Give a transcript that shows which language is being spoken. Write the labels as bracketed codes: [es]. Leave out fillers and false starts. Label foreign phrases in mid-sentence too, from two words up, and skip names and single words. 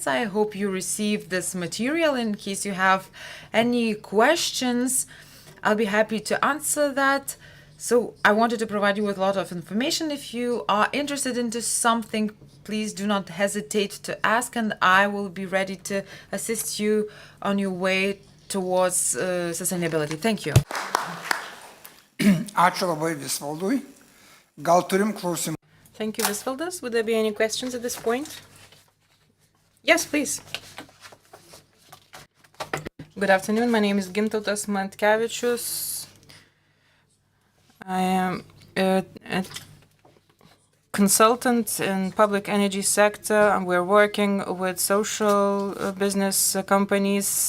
[en] I hope you received this material. In case you have any questions, I'll be happy to answer that. So I wanted to provide you with a lot of information. If you are interested into something, please do not hesitate to ask, and I will be ready to assist you on your way towards sustainability. Thank you. [lt] Ačiū labai Visvaldui. Gal turim klausimų? [en] Thank you, Visvaldas. Would there be any questions at this point? Yes, please. Good afternoon. My name is Gintautas Matkevičius. I am a consultant in public energy sector, and we're working with social business companies.